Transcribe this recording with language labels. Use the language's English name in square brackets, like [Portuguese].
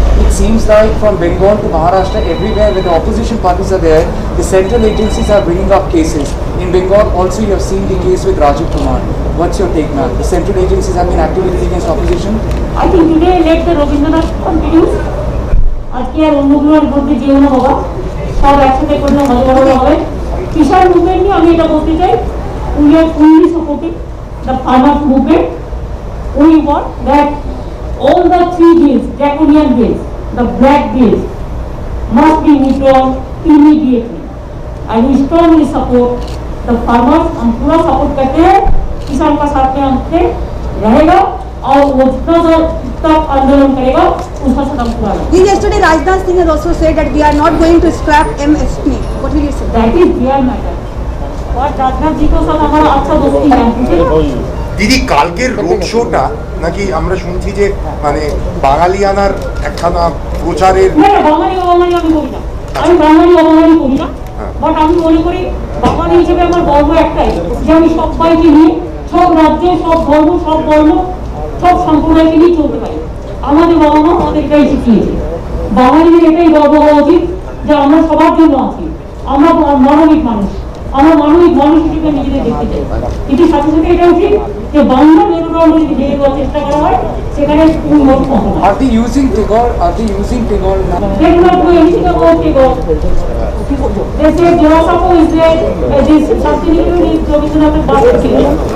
[English] It seems like from Bengal to Maharashtra, everywhere where the opposition parties are there, the central agencies are bringing up cases. In Bengal also you have seen the case with Rajiv Kumar. What's your take, ma'am? The central agencies have been activated against opposition? I think today let the Rabindranath continues. [Bangla] আজকে আর অন্যগুলোর মধ্যে যেও না বাবা, সব একসাথে করলে মজা হবে। কিষাণ মুভমেন্ট নিয়ে আমি এটা বলতে চাই, [English] We are fully supporting the farmers movement. We want that all the 3 bills, draconian bills, the black bills must be withdrawn immediately, and we strongly support the farmers। [Hindi] हम पूरा सपोर्ट करते हैं, किसान का साथ में हमसे रहेगा और वो जितना तक आंदोलन करेगा उसका साथ हम पूरा रहेगा। [English] Yesterday Rajnath Singh has also said that we are not going to scrap MSP. What will you say? That is their matter। [Hindi] और राजनाथ जी को साथ हमारा अच्छा दोस्ती है। [Bangla] দিদি কালকের রোড শোটা নাকি আমরা শুনছি যে মানে বাঙালিয়ানার একখানা প্রচারের না না, বাঙালি আমি করি না, আমি বাঙালি করি না, বাট আমি মনে করি বাঙালি হিসেবে আমার গর্ব একটাই যে আমি সবাইকে নিয়ে, সব রাজ্যে, সব ধর্ম, সব বর্ণ, সব সম্প্রদায়কে নিয়ে চলতে পারি। আমাদের বাবা মা আমাদের এটাই শিখিয়েছে। বাঙালিদের এটাই গর্ব হওয়া উচিত যে আমরা সবার জন্য আছি, আমরা মানবিক মানুষ, আমরা মানবিক মানুষ হিসেবে নিজেদের দেখতে চাই। কিন্তু সাথে সাথে এটা উচিত যে বাংলা মেরুদণ্ড যদি ভেঙে দেওয়ার চেষ্টা করা হয়, সেখানে উন্নত হবে না। [English] Are they using Tagore? Are they using Tagore now? They do not do anything about Tagore. They say Jorasapo is there, this Santiniketan is Rabindranath's birthplace.